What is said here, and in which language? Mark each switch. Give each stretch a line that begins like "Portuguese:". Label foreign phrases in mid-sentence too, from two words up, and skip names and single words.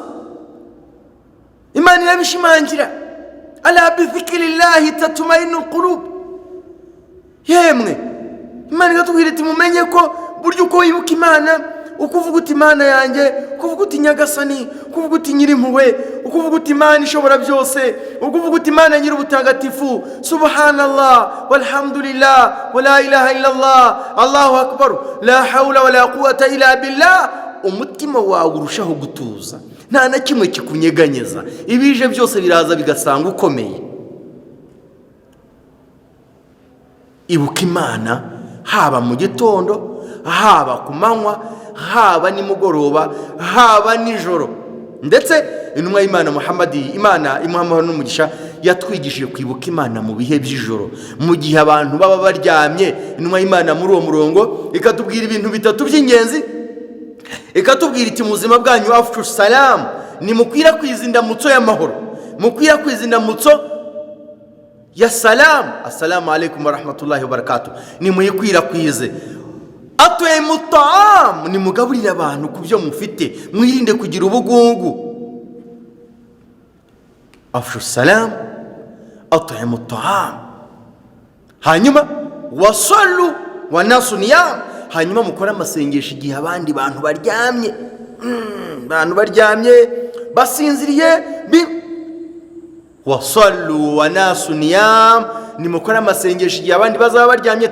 Kinyarwanda: Imana irabishimangira,
Arabic: ألا بذكر الله تطمئن القلوب.
Kinyarwanda: Yemwe Imana igatubwira iti mumenye ko buryo uko wibuka Imana, ukuvuga uti Imana yanjye, ukuvuga uti Nyagasani, ukuvuga uti Nyirimpuhwe, ukuvuga uti Imana ishobora byose, ukuvuga uti Imana nyir'ubutagatifu,
Arabic: سبحان الله والحمد لله ولا إله إلا الله الله أكبر لا حول ولا قوة إلا بالله,
Kinyarwanda: umutima wawe urushaho gutuza, nta na kimwe kikunyeganyeza, ibije byose biraza bigasanga ukomeye. Ibuka Imana haba mu gitondo, haba ku manywa, haba nimugoroba, haba nijoro. Ndetse intumwa y'Imana Muhammadi, Imana imuhamahoro n'umugisha, yatwigishije kwibuka Imana mu bihe by'ijoro, mu gihe abantu baba baryamye. Intumwa y'Imana muri uwo murongo ikatubwira ibintu bitatu by'ingenzi. Ikatubwira iti mu buzima bwanyu
Arabic: أفشوا السلام,
Kinyarwanda: ni mukwirakwiza indamutso y'amahoro, mukwirakwiza indamutso ya salam,
Arabic: السلام عليكم ورحمة الله وبركاته,
Kinyarwanda: ni muyikwirakwize.
Arabic: أطعموا الطعام,
Kinyarwanda: ni mugaburira abantu ku byo mufite, mwirinde kugira ubugungu.
Arabic: أفشوا السلام، أطعموا الطعام.
Kinyarwanda: Hanyuma
Arabic: وصلوا والناس نيام,
Kinyarwanda: hanyuma mukora amasengesho igihe abandi bantu baryamye, abantu baryamye basinziriye.
Arabic: وصلوا والناس نيام,
Kinyarwanda: ni mukora amasengesho igihe abandi bazaba baryamye.